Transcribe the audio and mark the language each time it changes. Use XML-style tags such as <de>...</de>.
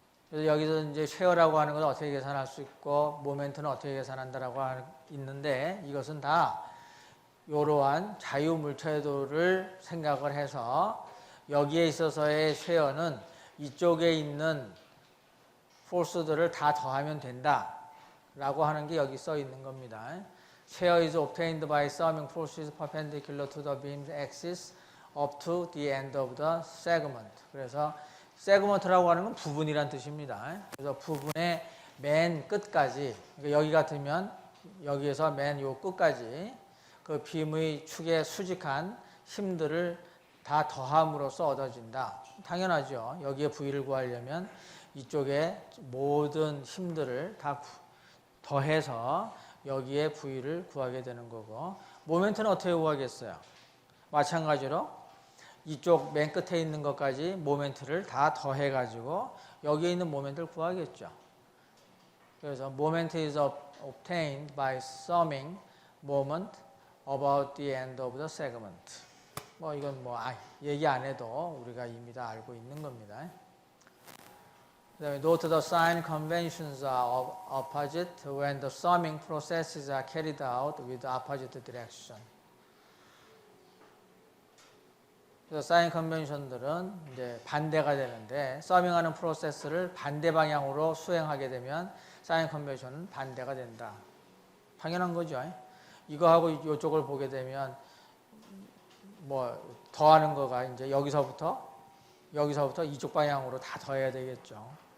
<ko>그래서 여기서 이제 쉐어라고 하는 건 어떻게 계산할 수 있고 모멘트는 어떻게 계산한다라고 있는데 이것은 다 이러한 자유물체도를 생각을 해서 여기에 있어서의 쉐어는 이쪽에 있는 포스들을 다 더하면 된다 라고 하는 게 여기 써 있는 겁니다.</ko> <en>Share is obtained by summing forces perpendicular to the beam's axis up to the end of the segment.</en> <ko>그래서 segment라고 하는 건 부분이란 뜻입니다. 그래서 부분의 맨 끝까지, 그러니까 여기 같으면 여기에서 맨 요 끝까지 그 빔의 축에 수직한 힘들을 다 더함으로써 얻어진다. 당연하죠. 여기에 V를 구하려면 이쪽에 모든 힘들을 다 더해서 여기에 V를 구하게 되는 거고 모멘트는 어떻게 구하겠어요? 마찬가지로 이쪽 맨 끝에 있는 것까지 모멘트를 다 더해가지고 여기에 있는 모멘트를 구하겠죠. 그래서</ko> <en>moment is obtained by summing moment about the end of the segment.</en> <ko>뭐 이건 뭐 얘기 안 해도 우리가 이미 다 알고 있는 겁니다. 그다음에</ko> <en>note the sign conventions are opposite when the summing processes are carried out with opposite direction.</en> <ko>그래서 사인 컨벤션들은 이제 반대가 되는데 서밍하는 프로세스를 반대 방향으로 수행하게 되면 사인 컨벤션은 반대가 된다. 당연한 거죠. 이거하고 이쪽을 보게 되면 뭐 더하는 거가 이제 여기서부터 이쪽 방향으로 다 더해야 되겠죠.</ko>